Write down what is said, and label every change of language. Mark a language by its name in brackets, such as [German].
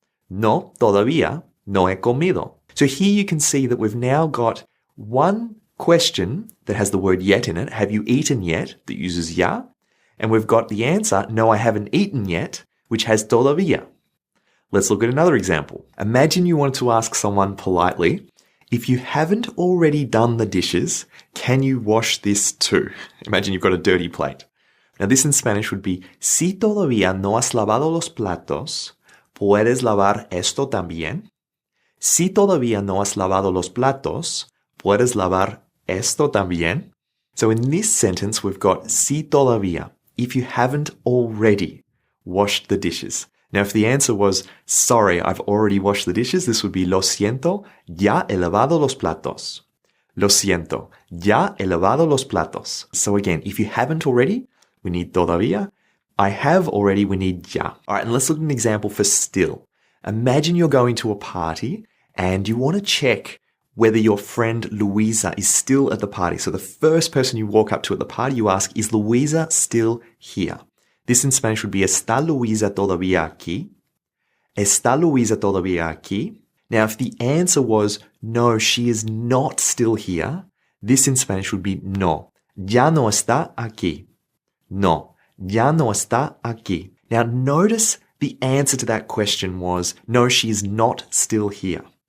[Spanish] No, todavía no he comido. [English] So here you can see that we've now got one question that has the word yet in it, have you eaten yet, that uses ya, and we've got the answer, no, I haven't eaten yet, which has todavía. Let's look at another example. Imagine you wanted to ask someone politely, if you haven't already done the dishes, can you wash this too? Imagine you've got a dirty plate. Now this in Spanish would be, [Spanish] si todavía no has lavado los platos, ¿puedes lavar esto también? Si todavía no has lavado los platos, ¿puedes lavar esto también? [English] So in this sentence, we've got si todavía, if you haven't already washed the dishes. Now, if the answer was, sorry, I've already washed the dishes, this would be [Spanish] lo siento, ya he lavado los platos. Lo siento, ya he lavado los platos. [English] So again, if you haven't already, we need todavía. I have already, we need ya. All right, and let's look at an example for still. Imagine you're going to a party and you want to check whether your friend Luisa is still at the party. So the first person you walk up to at the party, you ask, is Luisa still here? This in Spanish would be, [Spanish] ¿está Luisa todavía aquí? ¿Está Luisa todavía aquí? [English] Now, if the answer was, no, she is not still here, this in Spanish would be, [Spanish] no, ya no está aquí. No, ya no está aquí. [English] Now, notice the answer to that question was, no, she is not still here.